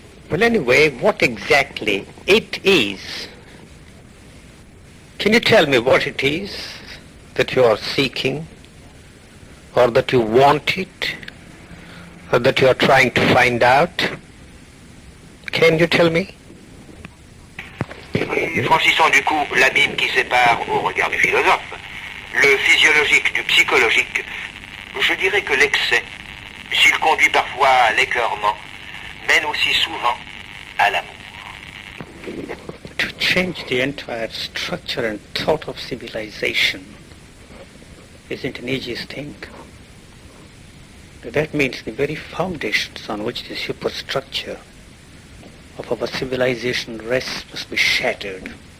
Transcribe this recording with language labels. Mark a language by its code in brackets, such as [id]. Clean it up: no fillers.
[en] Well, anyway, what exactly it is? Can you tell me what it is that you are seeking, or that you want it, or that you are trying to find out? Can you tell me? [fr] Franchissant du coup l'abîme qui sépare, au regard des philosophes, le physiologique du psychologique, je dirais que l'excès, s'il conduit parfois à l'écœurement, mène aussi souvent à l'amour. [en] To change the entire structure and thought of civilization isn't an easy thing. That means the very foundations on which the superstructure of our civilization rests must be shattered.